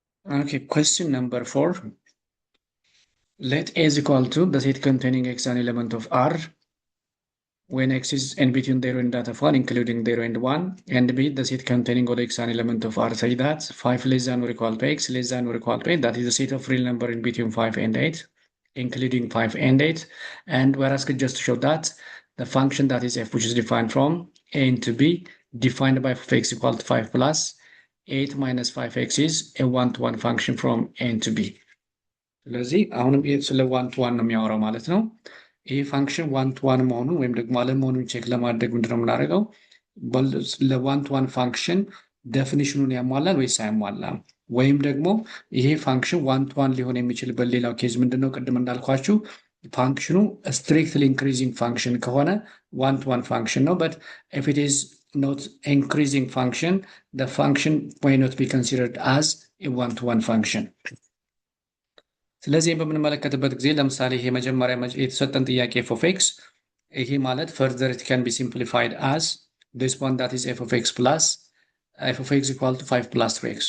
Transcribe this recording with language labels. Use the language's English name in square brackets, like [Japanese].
[English] Okay, question number 4. Let a is equal to the set containing x an element of R when x is in between 0 and that of 1, including 0 and 1, and b the set containing all x an element of R such that 5 less than or equal to x less than or equal to 8, that is the set of real number in between 5 and 8, including 5 and 8. And we're asked just to show that the function that is f, which is defined from a into b, defined by f of x equal to 5 plus 8 minus 5x is a one-to-one function from a into b. [Amharic] ስለዚህ አሁንም ይሄ ስለ one-to-one ነው የሚያወራው ማለት ነው። ይሄ ፋንክሽን one-to-one መሆኑን ወይም ደግሞ አለመሆኑን ቼክ ለማድረግ ምንድነው የምናደርገው? ለone-to-one ፋንክሽን ዴፊኒሽኑን ያሟላል ወይስ አያሟላም? ወይም ደግሞ ይሄ ፋንክሽን one-to-one ሊሆን የሚችልበት ሌላው ኬዝ ምንድነው? ቅድም እንዳልኳችሁ ፋንክሽኑ ስትሪክትሊ ኢንክሪዚንግ ፋንክሽን ከሆነ one-to-one ፋንክሽን ነው። [English] but if it is not increasing function, the function may not be considered as a one-to-one function. [Amharic] ስለዚህ በምንመለከትበት ጊዜ ለምሳሌ ይሄ መጀመሪያ የተሰጠን ጥያቄ f of x ይሄ ማለት [English] further it can be simplified as this one that is f of x plus f of x equal to 5 plus 3x.